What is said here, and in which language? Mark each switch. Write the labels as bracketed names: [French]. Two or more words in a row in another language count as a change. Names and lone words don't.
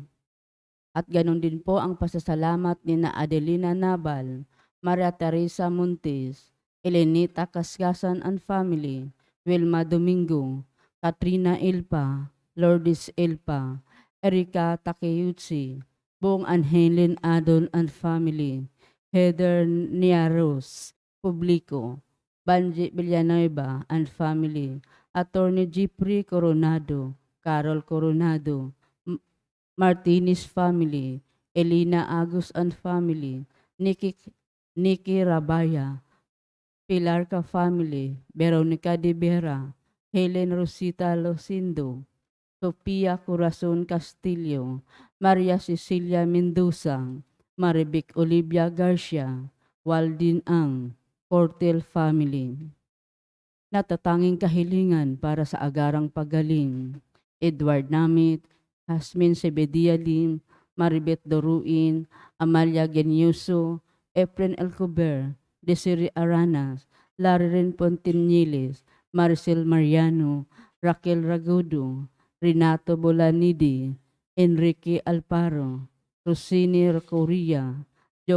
[Filipino] At ganon din po ang pasasalamat ni na Adelina Nabal, Maria Teresa Montes, Elenita Cascasan [English] and Family, [Filipino] Wilma Domingo, Katrina Ilpa, Lourdes Ilpa, Erika Takeuchi, buong Angelin Adol [English] and Family, [Filipino] Heather Niaros, Publico, Banji Villanueva [English] and Family, [Filipino] Attorney Jeffrey Coronado, Carol Coronado, Martinez Family, Elina Agus [English] and Family, [Filipino] Nikki Rabaya, Pilarca Family, Veronica de Vera, Helen Rosita Losindo, Sofia Corazon Castillo, Maria Cecilia Mendoza, Marivic Olivia Garcia, Waldin Ang, Portel Family. Natatanging kahilingan para sa agarang pagaling, Edward Namit, Hasmin Sebedia Lim, Maribeth Doruin, Amalia Geniuso, Efren Alcober, Desiree Aranas, Lariren Pontinieles, Maricel Mariano, Raquel Ragudo, Renato Bolanidi, Enrique Alparo, Rosini Recoria, Jo